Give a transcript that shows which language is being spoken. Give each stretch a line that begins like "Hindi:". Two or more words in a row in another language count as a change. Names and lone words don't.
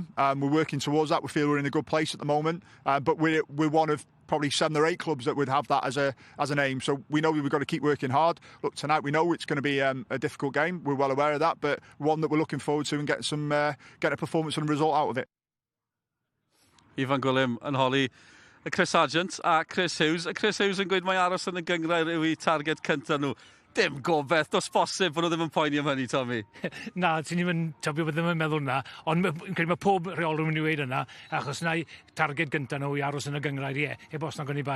English: We're working towards that. We feel we're in a good place at the moment. But we're one of probably 7 or 8 clubs that would have that as an aim. So we know we've got to keep working hard. Look, tonight we know it's going to be a difficult game. We're well aware of that, but one that we're looking forward to and getting a performance and a result out of it.
Welsh: Ifan Gwilym yn holi y Chris Sargent a Chris Hughes. Y Chris Hughes yn gweud mae aros yn y gyngrair yw i target cyntaf nhw. Dim gobeth, dos bosib bod nhw ddim yn poeni am hynny, Tommy. Na, ti'n ddim yn tybio bod ddim yn meddwl na, ond mae pob rheolwr yn mynd i weid yna, achos na i target gyntaf nhw i aros yn y gyngrair, bos na gwn i bai.